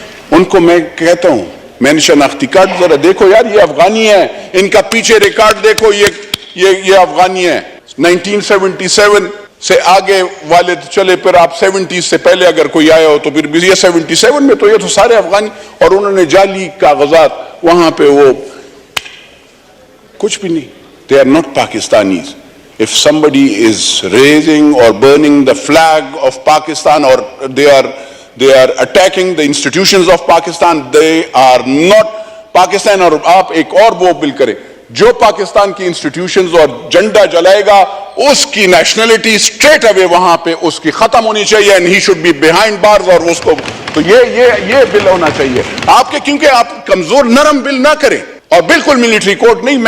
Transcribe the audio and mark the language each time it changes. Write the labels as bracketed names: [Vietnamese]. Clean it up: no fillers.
[Urdu] ان کو میں کہتا ہوں، میں نے شناختی کارڈ ذرا دیکھو یار، یہ افغانی ہے، ان کا پیچھے ریکارڈ دیکھو، یہ افغانی ہے، 1977 سے آگے والے چلے، پھر آپ 70 سے پہلے اگر کوئی آیا ہو تو پھر یہ 77 میں تو یہ تو سارے افغانی، اور انہوں نے جعلی کاغذات وہاں پہ وہ کچھ بھی نہیں، [English] They are not Pakistanis. If somebody is raising or burning the flag of Pakistan, or they are attacking the institutions of Pakistan, they are not Pakistan. [Urdu] اور آپ ایک اور وہ بل کریں جو پاکستان کی انسٹیٹیوشنز اور جھنڈا جلائے گا اس کی نیشنلٹی [English] straight away [Urdu] وہاں پہ اس کی ختم ہونی چاہیے, [English] And he should be behind bars. [Urdu] اور اس کو تو یہ بل ہونا چاہیے آپ کے, کیونکہ آپ کمزور نرم بل نہ کریں, اور بالکل ملٹری کورٹ نہیں.